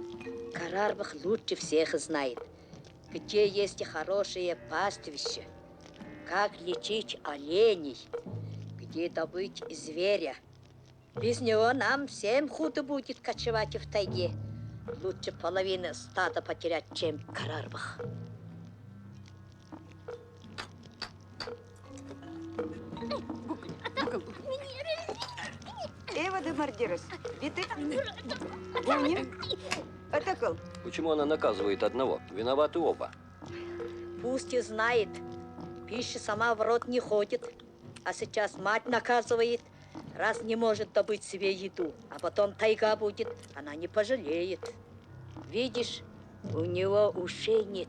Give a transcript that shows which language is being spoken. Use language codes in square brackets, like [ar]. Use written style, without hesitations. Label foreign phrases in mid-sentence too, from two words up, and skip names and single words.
[ru] Карарвах лучше всех знает, где есть хорошее пастбище, как лечить оленей, где добыть зверя. Без него нам всем худо будет кочевать в тайге. Лучше половину стада потерять, чем Карарвах. Эва де Мардирос. Битык. Буни. Атакал. Почему она наказывает одного? Виноваты оба. Пусть и знает, пища сама в рот не ходит, а сейчас мать наказывает, раз не может добыть себе еду, а потом тайга будет, она не пожалеет. Видишь, у него ушей нет.